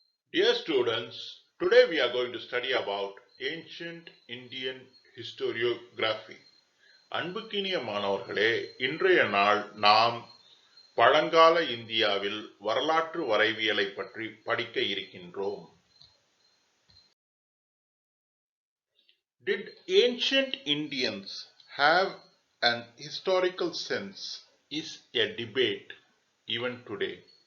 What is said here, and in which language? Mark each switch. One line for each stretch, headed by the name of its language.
English: Dear students, today we are going to study about ancient Indian historiography.
Tamil: அன்புக்கினிய மாணவர்களே, இன்றைய நாள் நாம் பழங்கால இந்தியாவில் வரலாற்று வரைவியலை பற்றி படிக்க இருக்கின்றோம்.
English: Did ancient Indians have an historical sense is a debate even today.